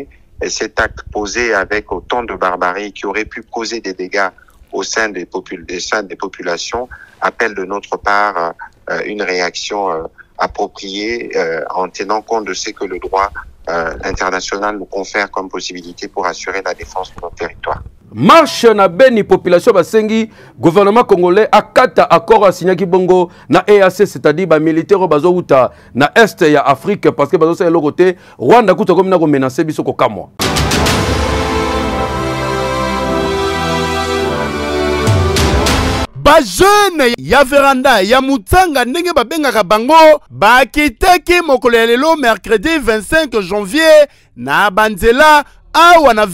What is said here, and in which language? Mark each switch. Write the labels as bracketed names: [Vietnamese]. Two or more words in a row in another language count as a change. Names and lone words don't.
[French] Et cet acte posé avec autant de barbarie qui aurait pu causer des dégâts au sein des populations appelle de notre part une réaction appropriée en tenant compte de ce que le droit international nous confère comme possibilité pour assurer la défense de notre territoire. [Lingala] Marche na beni population basengi [French] gouvernement congolais [Lingala] akata [French] accord a signé [Lingala] bongo na EAC, c'est-à-dire ba militaire bazo uta na est ya Afrique [French] parce que [Lingala] bazo sa [French] le côté Rwanda [Lingala] kuta comme na ko menacer biso ko kamwa. Ba jeune ya veranda ya Mutsanga ndenge babengaka bango bakitaki mokolo ya lelo [French] mercredi 25 janvier [Lingala] na banzela awa na